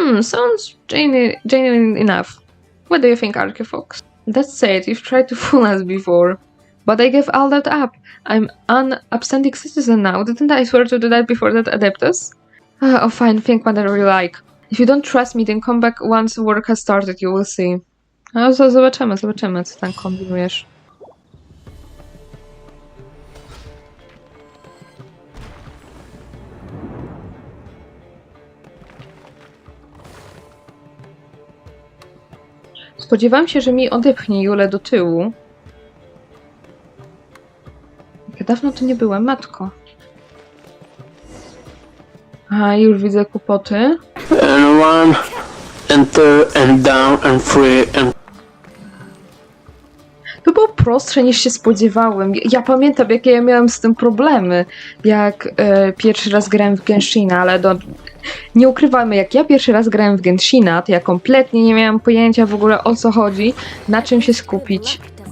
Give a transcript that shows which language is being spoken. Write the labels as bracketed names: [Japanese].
[English] Sounds genuine enough. What do you think, Archifox? That said, you've tried to fool us before. But I gave all that up. I'm an upstanding citizen now. Didn't I swear to do that before that adeptus? Oh fine, think whatever you like. If you don't trust me, then come back once work has started, you will see. [Polish] Zobaczymy, co tam kombinujesz. Spodziewałam się, że mi odepchnie Julę do tyłu. Ja dawno tu nie byłem, matko. Aha, już widzę kłopoty. [English] And one, and two, and down, and three, and... [Polish] To było prostsze niż się spodziewałem. Ja pamiętam, jakie ja miałem z tym problemy, jak pierwszy raz grałem w Genshina, ale nie ukrywajmy, jak ja pierwszy raz grałem w Genshina, to ja kompletnie nie miałam pojęcia w ogóle o co chodzi, na czym się skupić.